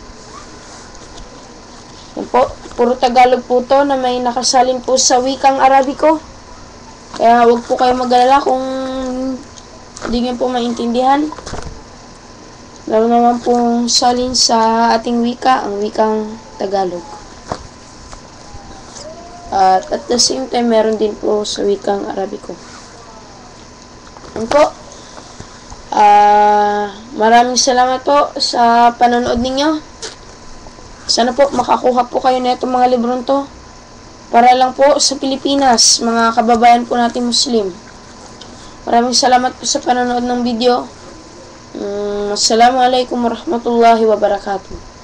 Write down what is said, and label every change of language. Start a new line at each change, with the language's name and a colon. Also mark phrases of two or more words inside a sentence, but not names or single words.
Filipino: Yan po, puro Tagalog po to na may nakasalin po sa wikang Arabiko. Kaya huwag po kayo mag-alala kung hindi nyo po maintindihan. Lalo naman pong salin sa ating wika, ang wikang Tagalog.
English: At the same time,
Filipino: meron din po sa wikang Arabiko. Yan po. Maraming salamat po sa panonood ninyo. Sana po makakuha po kayo na itong mga librong to. Para lang po sa Pilipinas, mga kababayan po natin Muslim. Maraming salamat po sa panonood ng video.
Arabic: السلام عليكم ورحمة الله وبركاته.